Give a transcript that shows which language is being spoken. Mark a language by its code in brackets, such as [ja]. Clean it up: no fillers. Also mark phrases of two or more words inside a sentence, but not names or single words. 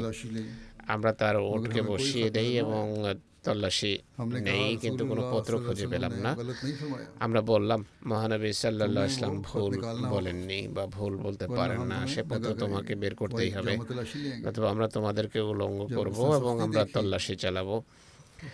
[ur] تلاشی نہیں [bn] আমরা তার উটকে বসিয়ে দেই এবং তল্লাশি [ur] ہم نے [bn] নেই, [ur] کہا [bn] কিন্তু [ur] رسول [bn] কোনো [ur] اللہ [bn] পত্র [ur] صلی اللہ [bn] খুঁজে [ur] علیہ [bn] পেলাম [ur] وسلم [bn] না। [ur] نے غلط نہیں فرمایا [bn] আমরা বললাম মহানবী [ar] صلى الله عليه وسلم [ur] تمہیں وہ [bn] ভুল [ur] خط نکالنا [bn] বলেননি বা ভুল বলতে [ur] ورنہ [bn] পারেন [ur] ہم [bn] না। [ur] تمہیں [bn] সে পত্র [ur] دگا کریں [bn] তোমাকে বের [ur] گے [bn] করতেই [ur] وہی [bn] হবে, [ur] جامع تلاشی لیں گے [bn] অথবা আমরা তোমাদেরকে উলঙ্গ করব এবং আমরা তল্লাশি চালাবো।